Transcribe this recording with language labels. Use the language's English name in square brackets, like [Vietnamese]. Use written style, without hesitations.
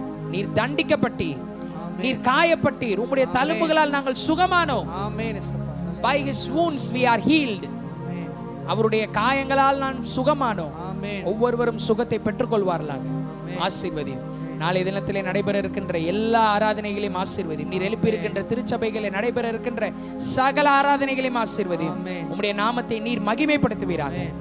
[Tamil] நீர் தண்டிக்கப்பட்டி, நீர் காயப்பட்டீர், உம்முடைய தழும்புகளால் நாங்கள் சுகமானோம். [English] By his wounds we are healed. [Tamil] அவருடைய காயங்களால் நான் சுகமானோம். ஒவ்வொருவரும் சுகத்தை பெற்றுக்கொள்வார்களாக. ஆசீர்வதியும். நாளை தினத்திலே நடைபெற இருக்கின்ற எல்லா ஆராதனைகளையும் ஆசீர்வதியும். நீர் எழுப்பி இருக்கின்ற திருச்சபைகளில் நடைபெற இருக்கின்ற சகல ஆராதனைகளையும் ஆசீர்வதியும். உம்முடைய நாமத்தை நீர் மகிமைப்படுத்துவீராக.